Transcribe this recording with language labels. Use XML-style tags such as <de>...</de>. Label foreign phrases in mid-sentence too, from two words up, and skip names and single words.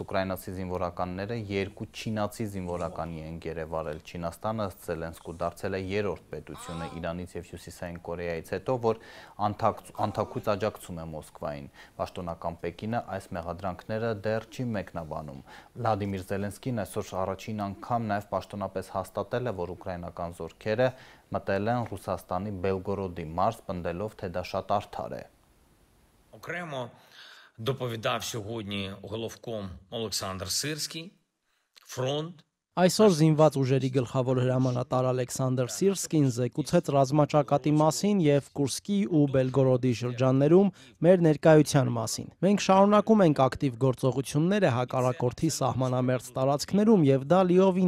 <hy>ուկրաինացի զինվորականները 2 չինացի զինվորականի են գերեվարել։ Չինաստանը ըստ Զելենսկու դարձել է 3-րդ պետությունը Իրանից եւ Հյուսիսային Կորեայից հետո, որ անթաքույց աջակցում է Մոսկվային։ Պաշտոնական Պեկինը այս մեղադրանքները դեռ չի մեկնաբանում։ Վլադիմիր Զելենսկին այսօր առաջին անգամ նաև պաշտոնապես հաստատել է, որ ուկրաինական զորքերը մտել են Ռուսաստանի Բելգորոդի մարզ, պնդելով, թե դա շատ արդար է։</hy> <uk>Окремо доповідав сьогодні головком Олександр Сирський, фронт.</uk> <hy>Այսօր զինված ուժերի գլխավոր հրամանատար Ալեքսանդր Սիրսկին զեկուցեց ռազմաճակատի մասին եւ Կուրսկի ու Բելգորոդի շրջաններում մեր ներկայության մասին։ Մենք շարունակում ենք ակտիվ գործողությունները հակառակորդի սահմանամերձ տարածքներում եւ դա լիովին</hy>